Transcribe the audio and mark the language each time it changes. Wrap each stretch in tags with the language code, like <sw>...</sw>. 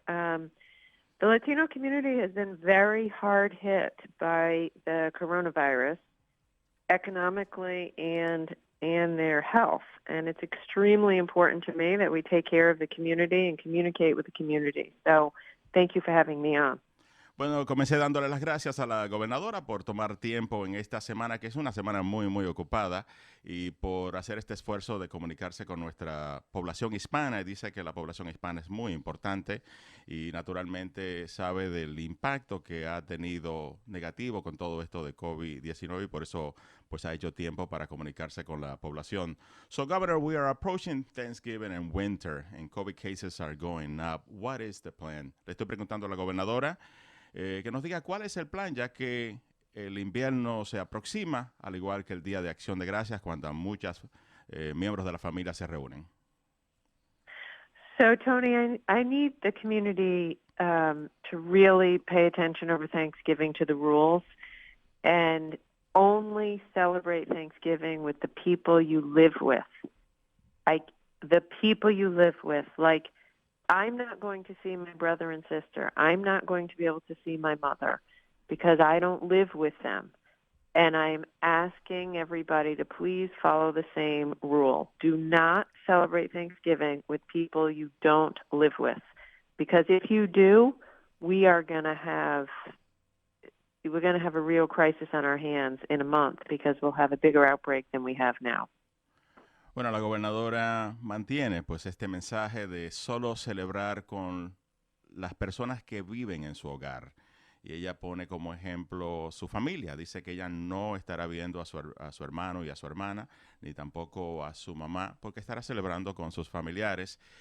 <en>The Latino community has been very hard hit by the coronavirus, economically and their health. And it's extremely important to me that we take care of the community and communicate with the community. So thank you for having me on.</en> <es>Bueno, comencé dándole las gracias a la gobernadora por tomar tiempo en esta semana, que es una semana muy, muy ocupada, y por hacer este esfuerzo de comunicarse con nuestra población hispana. Y dice que la población hispana es muy importante y naturalmente sabe del impacto que ha tenido negativo con todo esto de COVID-19 y por eso pues ha hecho tiempo para comunicarse con la población.</es> <en>So, Governor, we are approaching Thanksgiving and winter and COVID cases are going up. What is the plan?</en> <es>Le estoy preguntando a la gobernadora que nos diga cuál es el plan, ya que el invierno se aproxima, al igual que el Día de Acción de Gracias, cuando muchos miembros de la familia se reúnen.</es> <en>So, Tony, I need the community to really pay attention over Thanksgiving to the rules and only celebrate Thanksgiving with the people you live with. Like the people you live with. Like, I'm not going to see my brother and sister. I'm not going to be able to see my mother because I don't live with them. And I'm asking everybody to please follow the same rule. Do not celebrate Thanksgiving with people you don't live with. Because if you do, we're going to have a real crisis on our hands in a month because we'll have a bigger outbreak than we have now.</en> <es>Bueno, la gobernadora mantiene pues este mensaje de solo celebrar con las personas que viven en su hogar. Y ella pone como ejemplo su familia. Dice que ella no estará viendo a su hermano y a su hermana, ni tampoco a su mamá, porque estará celebrando con sus familiares.</es>